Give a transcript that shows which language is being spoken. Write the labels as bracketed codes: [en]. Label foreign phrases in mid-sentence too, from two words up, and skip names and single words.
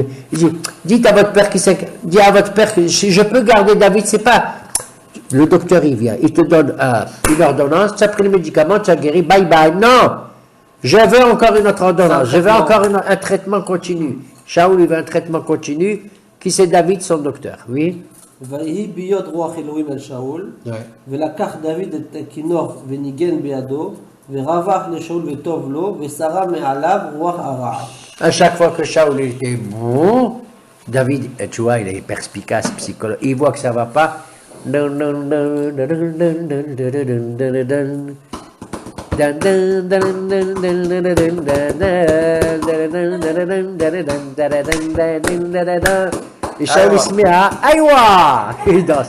[fr] Il dit, dites à votre père dis à votre père que si je peux garder David, c'est pas... Le docteur, il vient, il te donne une ordonnance, tu as pris le médicament, tu as guéri, bye bye. Non! Je veux encore une autre ordonnance, je veux encore un traitement continu. Shaoul, il veut un traitement continu. Qui c'est David, son docteur? Oui? [he] ויהי ביות רוח אלוהים אל שאול, ולקח דוד את הכינור וניגן בידו, ורווח לשאול וטוב לו, ושרה מעליו רוח הרע. [fr] À chaque fois que Shaoul était bon, David, tu vois, il est perspicace, psychologue, il voit que ça ne va pas. Et Shaoul il se met à Aïwa, il danse.